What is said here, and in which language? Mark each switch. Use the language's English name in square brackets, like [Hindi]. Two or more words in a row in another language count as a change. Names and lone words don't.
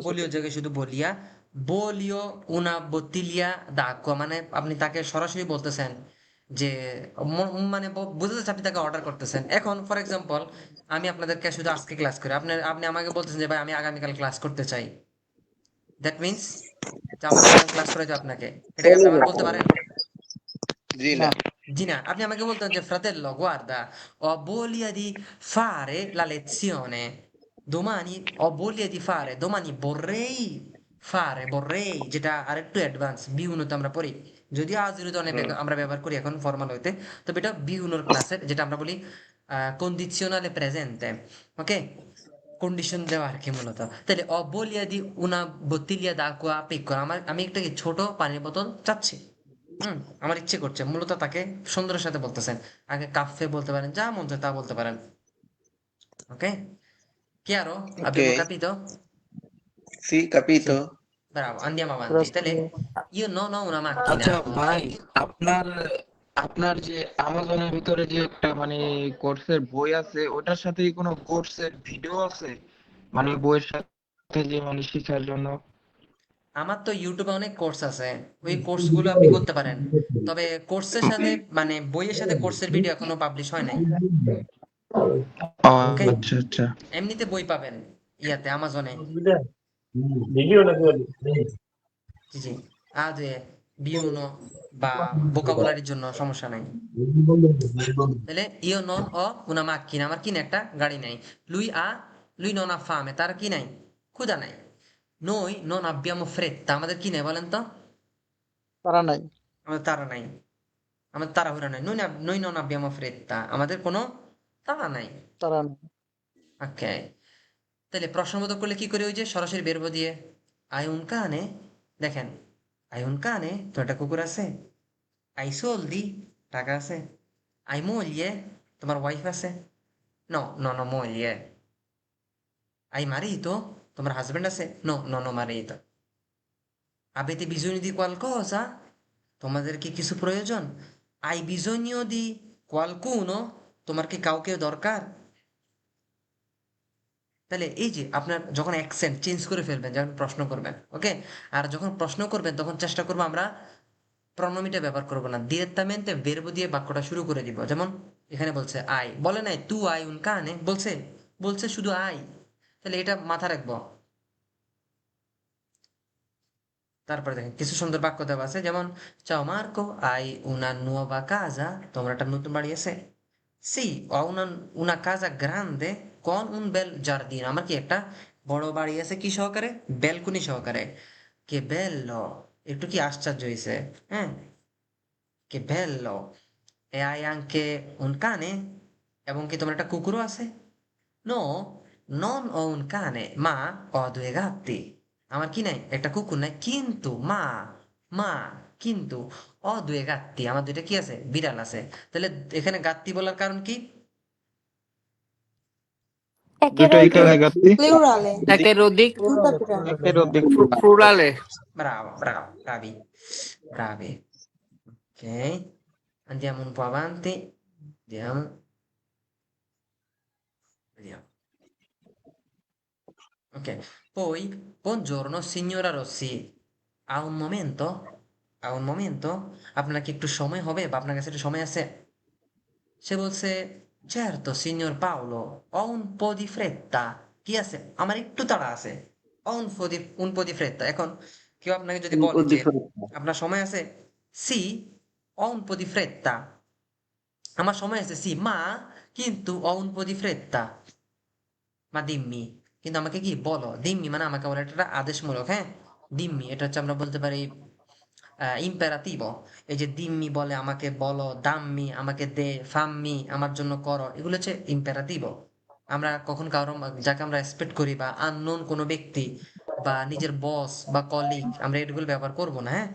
[Bangla] বলিও জায়গায় শুধু বলিয়া, [Italian] voglio una bottiglia d'acqua, [Bangla] মানে আপনি তাকে সরাসরি বলতেছেন যে মানে বুঝতে যাচ্ছে আপনি তাকে অর্ডার করতেছেন। এখন [English] for example [Bangla] আমি আপনাদেরকে শুধু আজকে ক্লাস করি, আপনি আমাকে বলতেছেন যে ভাই আমি আগামীকাল ক্লাস করতে চাই, [English] that means [Bangla] যে আমার আগামী ক্লাস করাইতে আপনাকে, এটাকে আপনি আমার বলতে পারেন? জি না জি না। আপনি আমাকে বলতেন যে [Italian] fratello guarda ho voglia di fare la lezione domani, ho voglia di fare domani, vorrei fare, vorrei, [Bangla] যেটা আরেকটু অ্যাডভান্স B1 তে আমরা পড়ি, যদিও A0 তে অনেক আমরা ব্যবহার করি এখন ফর্মাল হইতে, তবে এটা B1 এর ক্লাসের, যেটা আমরা বলি কন্ডিশনালে প্রেজেন্টে, ওকে? কন্ডিশন দেওয়া আর কি মূলত। তাহলে [Italian] ho voglia di una bottiglia d'acqua piccola, [Bangla] আমি একটা কি ছোট পানির বোতল চাচ্ছি, আমার ইচ্ছে করছে, মূলত তাকে সুন্দরের সাথে বলতেছেন, আগে কাফে বলতে পারেন, যা মন চায় তা বলতে পারেন, ওকে? [Italian] Chiaro? Abbiamo capito? sì capito Bravo, andiamo avanti. Tahle, io non ho una macchina. [Bangla] আচ্ছা ভাই, আপনার আপনার যে আমাজনের ভিতরে যে একটা মানে কোর্সের বই আছে, ওটার সাথে কি কোনো কোর্সের ভিডিও আছে, মানে বইয়ের সাথে যে মানে শেখার জন্য? আমার তো ইউটিউবে অনেক কোর্স আছে, ওই কোর্সগুলো আপনি করতে পারেন। তবে কোর্সের সাথে মানে বইয়ের সাথে কোর্সের ভিডিও এখনো পাবলিশ হয় নাই। ওকে, আচ্ছা আচ্ছা। এমনিতে বই পাবেন ইয়াতে আমাজনে। জি জি, আদে বিউনো বা ভোকাবুলারির জন্য সমস্যা নাই। [Italian] তাহলে io non ho una macchina, [Bangla] আমার কি না একটা গাড়ি নাই। [Italian] lui non ha fame, [Bangla] তার কি নাই, ক্ষুধা নাই। [Italian] noi non abbiamo fretta, [Bangla] আমাদের কি নাই বলেন তো? তারা নাই। আমাদের তাড়া নাই, আমাদের তাড়াহুড়া নাই। [Italian] noi non abbiamo fretta, [Bangla] আমাদের কোনো তাড়া নাই। তারা নাই। ওকে, তাহলে প্রশ্নবোধক করলে কি করে? ওই যে সরাসরি বেরবো দিয়ে [Italian] hai un cane, [Bangla] দেখেন [Italian] hai un cane, [Bangla] তো একটা কুকুর আছে। [Italian] hai soldi, [Bangla] টাকা আছে। [Italian] hai moglie, [Bangla] তোমার ওয়াইফ আছে। [Italian] no no no moglie. hai marito, [Bangla] তোমার হাজবেন্ড আছে। [Italian] no no no marito। avete bisogno di qualcosa, [Bangla] তোমাদের কি কিছু প্রয়োজন? [Italian] hai bisogno di qualcuno, [Bangla] তোমার কি কাউকে দরকার? তাহলে এই যে আপনার যখন অ্যাকসেন্ট চেঞ্জ করে ফেলবেন যখন প্রশ্ন করবেন, ওকে। আর যখন প্রশ্ন করবেন তখন চেষ্টা করবো আমরা প্রনোমিটা ব্যবহার করবো না, ডিরেক্টamente verbo দিয়ে বাক্যটা শুরু করে দিব। যেমন এখানে বলছে আই, বলে নাই তু আই উন কানে, বলছে বলছে শুধু আই। তাহলে এটা মাথা রাখবো। তারপরে দেখেন কিছু সুন্দর বাক্য দেওয়া আছে, যেমন [Italian] ciao Marco hai una nuova casa, [Bangla] তোমার একটা নতুন বাড়ি আছে। [Italian] সি ho una casa grande con un bel giardino, [Bangla] আমার কি একটা বড় বাড়ি আছে কি সহকারে, ব্যালকনি সহকারে। [Italian] che bello, [Bangla] একটু কি আশ্চর্য হয়েছে, হ্যাঁ। [Italian] che bello, e hai anche un cane, [Bangla] এবং কি তোমার একটা কুকুরও আছে। [Italian] নো non ho un cane ma ho due gatti, [Bangla] আমার কি নাই, একটা কুকুর নাই, কিন্তু মা কিন্তু [Italian] ho due gatti, [Bangla] আমার দুইটা কি আছে, বিড়াল আছে। তাহলে এখানে গাত্তি বলার কারণ কি? একের দুটো অধিক একের গাত্তি। প্লুরালে একের অধিক একের অধিক। প্লুরালে। [Italian] Bravo, bravo, bravi, bravi. Ok, andiamo un po' avanti, vediamo, vediamo. Ok, poi buongiorno signora Rossi, ha un momento? Ha un momento? [Bangla] আপনার কি একটু সময় হবে, বা আপনার কাছে একটু সময় আছে? সে বলছে [Italian] certo signor Paolo, ho un po' di fretta, [Bangla] কি আছে, আমার একটু তাড়া আছে। [Italian] ho un po' di fretta, [Bangla] এখন কেউ আপনাকে যদি বলে যে আপনার সময় আছে, [Italian] sì ho un po' di fretta, [Bangla] আমার সময় আছে [Italian] sì ma, [Bangla] কিন্তু [Italian] ho un po' di fretta, ma dimmi, [Bangla] কিন্তু আমাকে কি বলো, দিম্মি মানে আমাকে বলে, এটা আদেশমূলক, হ্যাঁ। দিম্মি এটা হচ্ছে আমরা বলতে পারি ইম্পেরাটিভো। এই যে দিম্মি বলে আমাকে বলো, দাম্মি আমাকে দে, ফাম্মি আমার জন্য করো, এগুলো হচ্ছে ইম্পেরাটিভো। আমরা কখন কারো যাকে আমরা রেসপেক্ট করি বা আননোন কোনো ব্যক্তি বা নিজের বস বা কলিগ, আমরা এগুলো ব্যবহার করব না, হ্যাঁ।